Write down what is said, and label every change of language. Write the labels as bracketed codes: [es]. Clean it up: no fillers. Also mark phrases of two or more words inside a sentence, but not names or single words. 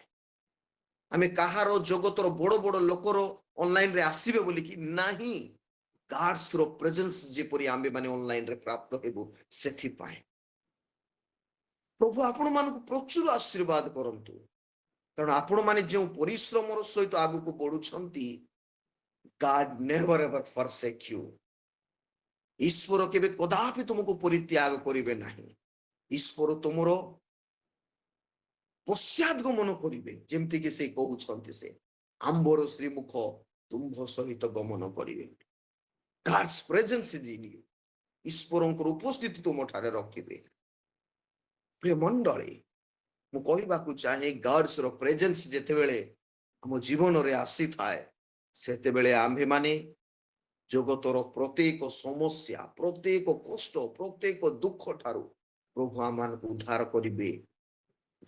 [or] ଆମେ କାହାର ଜଗତର ବଡ ବଡ ଲୋକର ଅନଲାଇନରେ ଆସିବେ ବୋଲିକି ନାହିଁ, [en] God'sର presence [or] ଯେପରି ଆମେ ମାନେ ଅନଲାଇନରେ ପ୍ରାପ୍ତ ହେବୁ ସେଥିପାଇଁ। ପ୍ରଭୁ ଆପଣ ମାନଙ୍କୁ ପ୍ରଚୁର ଆଶୀର୍ବାଦ କରନ୍ତୁ, କାରଣ ଆପଣ ମାନେ ଯେଉଁ ପରିଶ୍ରମର ସହିତ ଆଗକୁ ବଢୁଛନ୍ତି, [en] God never ever forsake you. [or] ଈଶ୍ୱର କେବେ କଦାପି ତୁମକୁ ପରିତ୍ୟାଗ କରିବେ ନାହିଁ। ଈଶ୍ୱର ତୁମର ପଶ୍ଚାଦଗମନ କରିବେ, ଯେମିତିକି ସେ କହୁଛନ୍ତି ସେ ଆମ୍ବର ଶ୍ରୀମୁଖ ତୁମ୍ଭ ସହିତ ଗମନ କରିବେ। [en] God's presence is in you. [or] ଈଶ୍ୱରଙ୍କର ଉପସ୍ଥିତି ତୁମଠାରେ ରଖିବେ। ପ୍ରିୟ ମଣ୍ଡଳୀ, ମୁଁ କହିବାକୁ ଚାହେଁ [en] God'sର presence [or] ଯେତେବେଳେ ଆମ ଜୀବନରେ ଆସିଥାଏ, ସେତେବେଳେ ଆମ୍ଭେମାନେ ଜଗତର ପ୍ରତ୍ୟେକ ସମସ୍ୟା, ପ୍ରତ୍ୟେକ କଷ୍ଟ, ପ୍ରତ୍ୟେକ ଦୁଃଖ ଠାରୁ ପ୍ରଭୁ ଆମମାନଙ୍କୁ ଉଦ୍ଧାର କରିବେ।